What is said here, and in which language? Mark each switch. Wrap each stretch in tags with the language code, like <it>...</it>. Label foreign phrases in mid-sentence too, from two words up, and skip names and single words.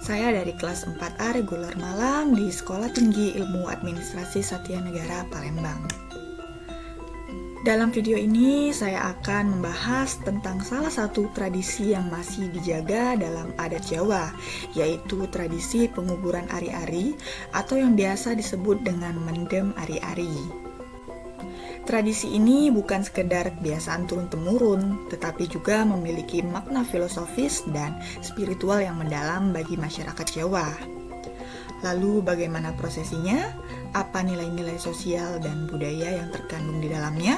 <id>Saya dari kelas 4A reguler malam di Sekolah Tinggi Ilmu Administrasi Satya Negara Palembang. Dalam video ini saya akan membahas tentang salah satu tradisi yang masih dijaga dalam adat Jawa, yaitu tradisi penguburan ari-ari atau yang biasa disebut dengan</id> <jv>mendem ari-ari.</jv> <id>Tradisi ini bukan sekedar kebiasaan turun-temurun, tetapi juga memiliki makna filosofis dan spiritual yang mendalam bagi masyarakat Jawa. Lalu bagaimana prosesinya? Apa nilai-nilai sosial dan budaya yang terkandung di dalamnya?</id>